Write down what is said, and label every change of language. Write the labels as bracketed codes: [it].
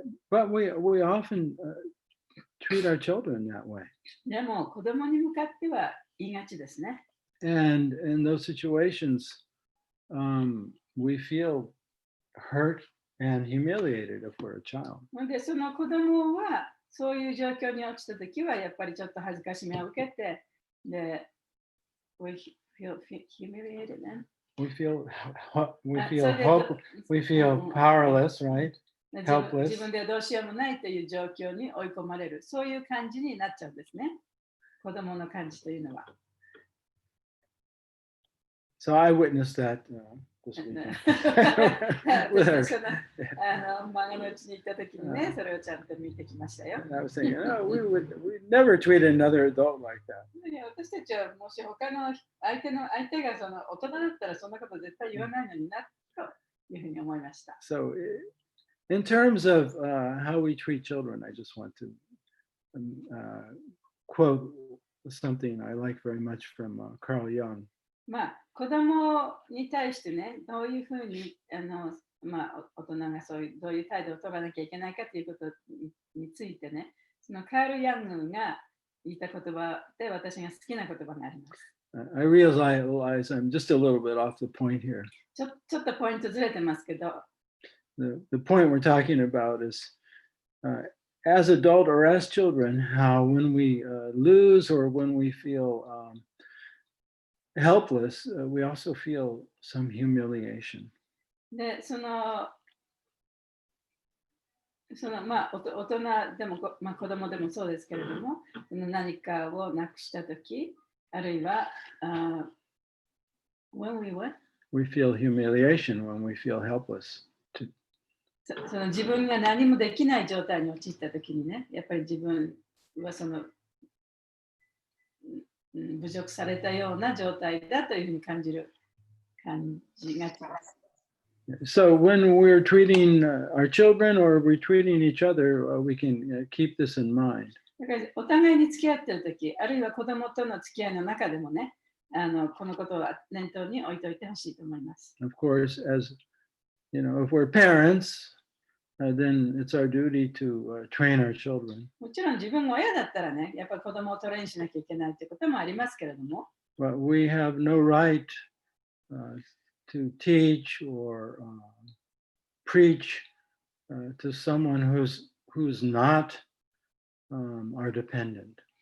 [en] But we often treat our children that way. [ja] でも子供に向かっては言いがちですね。 [en] And in those situations, we feel hurt and humiliated if we're a child. [ja] で、その子供はそういう状況に落ちたときはやっぱりちょっと恥ずかしめを受けて、で、 [en] we feel humiliated, [ja] né? [en] We feel so we feel powerless, right? [ja] 自 [en] Helpless. [ja] 分ではどうしようもないという状況に追い込まれる、そういう感じになっちゃうんですね。子供の感じというのは。 [en] So I witnessed that this weekend. [ja] 私は漫画のうちに行ったときにね、それをちゃんと見てきましたよ。 [en] And I was thinking, oh, we'd never treat another adult like that. [ja] 私たちはもし他の相手が大人だったらそんなこと絶対言わないのになというふうに思いました。 [en] So in terms of how we treat children, I just want to quote something I like very much from Carl Jung. [ja] 子供に対してね、どういうふうに大人がどういう態度を取らなきゃいけないかということについてね、そのカール・ヤングが言った言葉で私が好きな言葉があります。 [en] I realize I'm just a little bit off the point here. [ja] ちょっとポイントずれてますけど、 [en] The point we're talking about is as adult or as children, how when we lose or when we feel helpless, we also feel some humiliation. [ja] で、大人でも、子供でもそうですけれども、何かをなくしたとき、あるいは、 [en] when we what? We feel humiliation when we feel helpless. [ja] 自分が何もできない状態に陥ったときにね、やっぱり自分は侮辱されたような状態だというふうに感じがちます。 [en] So when we're treating our children or we're treating each other, we can keep this in mind. [ja] だからお互いに付き合っているとき、あるいは子供との付き合いの中でもね、このことは念頭に置いておいてほしいと思います。 [en] Of course, as if we're parents, then it's our duty to train our children. [ja] もちろん自分が親だったらね、やっぱり子供をトレーンしなきゃいけないということもありますけれども。 [en] But we have no right to teach or preach to someone who's not our dependent.